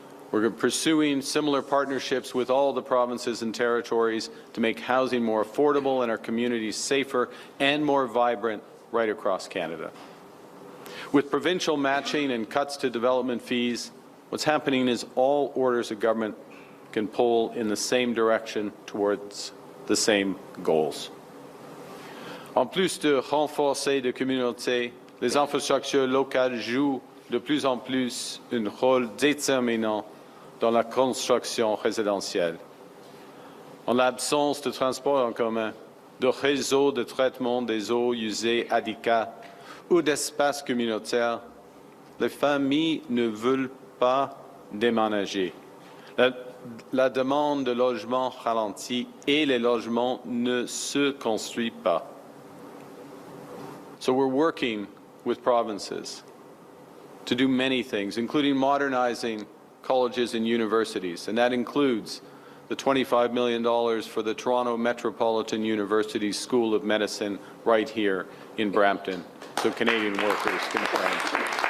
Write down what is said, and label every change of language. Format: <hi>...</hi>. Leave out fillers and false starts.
<en>We're pursuing similar partnerships with all the provinces and territories to make housing more affordable and our communities safer and more vibrant right across Canada. With provincial matching and cuts to development fees, what's happening is all orders of government can pull in the same direction towards the same goals.</en> <fr>En plus de renforcer les communautés, les infrastructures locales jouent de plus en plus un rôle déterminant dans la construction résidentielle. En l'absence de transport en commun, de réseaux de traitement des eaux usées adéquats ou d'espaces communautaires, les familles ne veulent pas déménager. La demande de logement ralentit et les logements ne se construisent pas.</fr> <en>So we're working with provinces to do many things, including modernizing colleges and universities, and that includes the $25 million for the Toronto Metropolitan University School of Medicine right here in Brampton, so Canadian workers can train.</en>